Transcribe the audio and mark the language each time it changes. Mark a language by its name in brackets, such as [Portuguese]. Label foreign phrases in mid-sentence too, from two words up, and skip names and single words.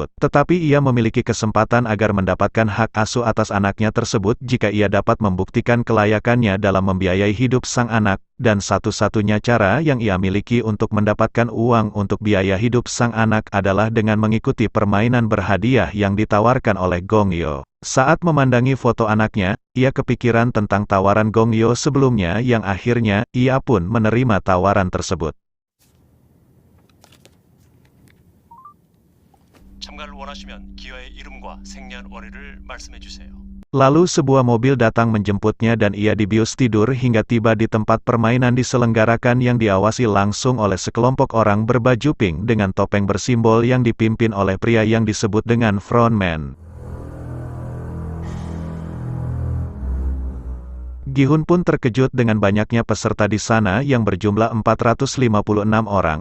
[Indonesian] Tetapi ia memiliki kesempatan agar mendapatkan hak asuh atas anaknya tersebut jika ia dapat membuktikan kelayakannya dalam membiayai hidup sang anak, dan satu-satunya cara yang ia miliki untuk mendapatkan uang untuk biaya hidup sang anak adalah dengan mengikuti permainan berhadiah yang ditawarkan oleh Gong-yo. Saat memandangi foto anaknya, ia kepikiran tentang tawaran Gong-yo sebelumnya yang akhirnya ia pun menerima tawaran tersebut. [Korean] 참가를 원하시면 기아의 이름과 생년월일을 말씀해 주세요. [Indonesian] Lalu sebuah mobil datang menjemputnya dan ia dibius tidur hingga tiba di tempat permainan diselenggarakan yang diawasi langsung oleh sekelompok orang berbaju pink dengan topeng bersimbol yang dipimpin oleh pria yang disebut dengan frontman. Gi-hun pun terkejut dengan banyaknya peserta di sana yang berjumlah 456 orang.